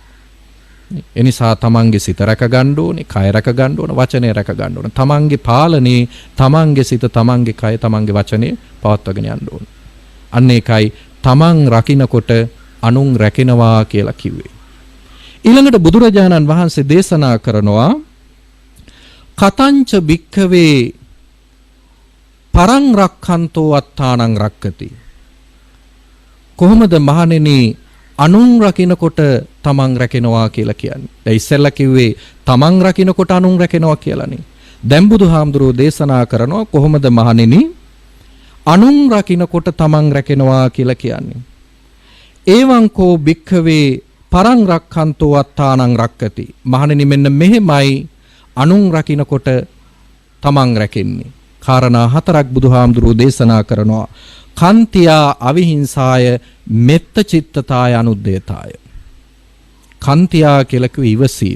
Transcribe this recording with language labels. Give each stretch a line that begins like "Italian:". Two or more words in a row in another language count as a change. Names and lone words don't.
Sinhala: ඒ නිසා තමන්ගේ සිත රැක ගන්න ඕනේ, කය රැක ගන්න ඕනේ, වචනය රැක ගන්න ඕනේ. තමන්ගේ පාලනේ තමන්ගේ සිත, තමන්ගේ කය, තමන්ගේ වචනය පවත්වාගෙන යන්න ඕනේ. අන්න ඒකයි තමන් රකින්නකොට අනුන් රැකිනවා කියලා කිව්වේ. ඊළඟට බුදුරජාණන් වහන්සේ දේශනා කරනවා
Pali: කතංච භික්ඛවේ පරං රක්ඛන්තෝ අත්තානං රක්කති.
Sinhala: කොහොමද මහණෙනි අනුන් රකින්නකොට තමන් රැකෙනවා කියලා කියන්නේ? දැන් ඉස්සෙල්ලා කිව්වේ තමන් රකින්නකොට අනුන් රැකෙනවා කියලානේ. දැන් බුදුහාමුදුරුවෝ දේශනා කරනවා කොහොමද මහණෙනි අනුන් රකින්නකොට තමන් රැකෙනවා කියලා කියන්නේ?
Pali: එවං කෝ භික්ඛවේ පරං රක්ඛන්තෝ අත්තානං රක්කති.
Sinhala: මහණෙනි මෙන්න මෙහෙමයි අනුන් රකින්නකොට තමන් රැකෙන්නේ. කාරණා හතරක් බුදුහාමුදුරුවෝ දේශනා කරනවා.
Pali: කන්තියා අවිහිංසාය මෙත්ත චිත්තතාය අනුද්දේතාය.
Sinhala: කන්තියා කියලා කිව්වේ ඉවසීම.